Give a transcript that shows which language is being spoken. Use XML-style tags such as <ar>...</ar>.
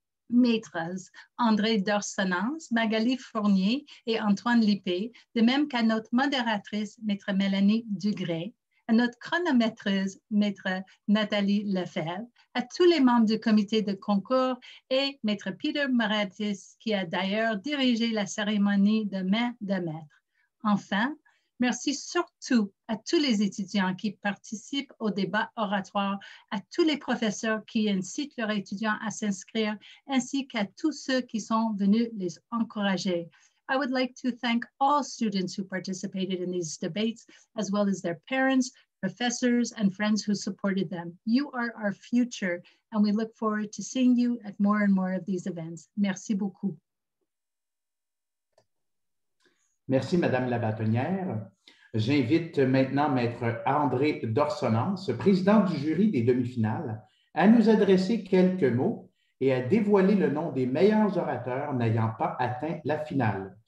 <fr>Maîtres André Dorsonance, Magali Fournier et Antoine Lippé, de même qu'à notre modératrice, Maître Mélanie Dugré, à notre chronométreuse, Maître Nathalie Lefebvre, à tous les membres du comité de concours et Maître Peter Moratis, qui a d'ailleurs dirigé la cérémonie de main de maître. Enfin, merci surtout à tous les étudiants qui participent au débat oratoire, à tous les professeurs qui incitent leurs étudiants à s'inscrire, ainsi qu'à tous ceux qui sont venus les encourager.</fr> <en>I would like to thank all students who participated in these debates, as well as their parents, professors, and friends who supported them. You are our future, and we look forward to seeing you at more and more of these events.</en> <fr>Merci beaucoup. Merci, Madame la bâtonnière. J'invite maintenant Maître André Dorsonance, président du jury des demi-finales, à nous adresser quelques mots et à dévoiler le nom des meilleurs orateurs n'ayant pas atteint la finale.</fr>